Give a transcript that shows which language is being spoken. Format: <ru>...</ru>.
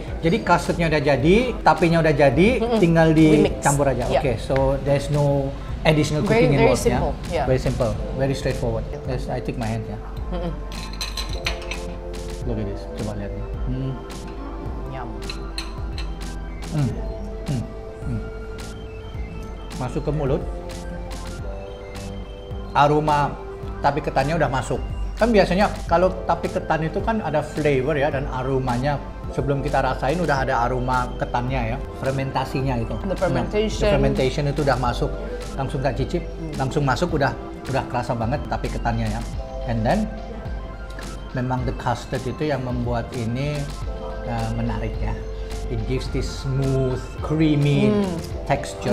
<id>Jadi custardnya udah jadi, tapenya udah jadi, tinggal dicampur aja.</id> <en>So there's no additional cooking involved ya. Very simple, very straightforward. I take my hand ya. Look at this,</en> <id>coba lihat nih.</id> <en>Yum.</en> <id>Masuk ke mulut, aroma tape ketannya udah masuk. Kan biasanya kalau tape ketan itu kan ada flavor ya, dan aromanya sebelum kita rasain udah ada aroma ketannya ya, fermentasinya itu.</id> <en>The fermentation. The fermentation</en> <id>itu udah masuk, langsung tak cicip, langsung masuk udah kerasa banget tape ketannya ya.</id> <en>And then</en> <id>memang</id> <en>the custard</en> <id>itu yang membuat ini menarik ya.</id> <en>It gives this smooth, creamy texture.</en>